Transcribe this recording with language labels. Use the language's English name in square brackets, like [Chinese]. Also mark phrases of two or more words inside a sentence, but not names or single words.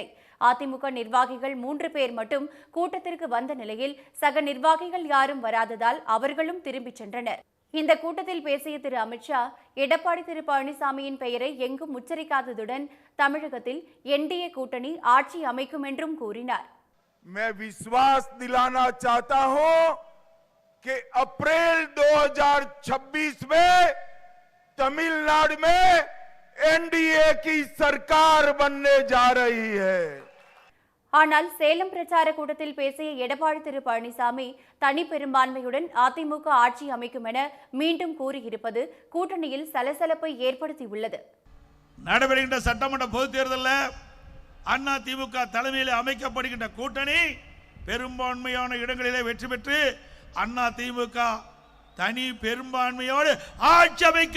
[Tamil] அதிமுக நிர்வாகிகள் 3 பேர் மட்டும் கூட்டத்திற்கு வந்த நிலையில் சக நிர்வாகிகள் யாரும் வராததால் அவர்களும் திரும்பிச் சென்றனர். இந்த கூட்டத்தில் பேசிய திரு அமித்ஷா, எடப்பாடி திரு பழனிசாமியின் பெயரை எங்கும் உச்சரிக்காததுடன் தமிழகத்தில் NDA கூட்டணி ஆட்சி அமைக்கும் என்றும் கூறினார். [Hindi] मैं विश्वास दिलाना चाहता हूं कि अप्रैल 2026 में तमिलनाडु में NDA की सरकार बनने जा रही है. [Tamil] ஆனால் சேலம் பிரச்சார கூட்டத்தில் பேசிய எடப்பாடி திரு பழனிசாமி தனி பெரும்பான்மையுடன் அதிமுக ஆட்சி அமைக்கும் என மீண்டும் கூறியிருப்பது கூட்டணியில் சலசலப்பை ஏற்படுத்தியுள்ளது. நடைபெறுகின்ற சட்டமன்ற பொதுத் தேர்தலில் அதிமுக தலைமையில் அமைக்கப்படுகின்ற கூட்டணி பெரும்பான்மையான இடங்களிலே வெற்றி பெற்று அதிமுக தனி பெரும்பான்மையோடு ஆட்சி அமைக்கும்.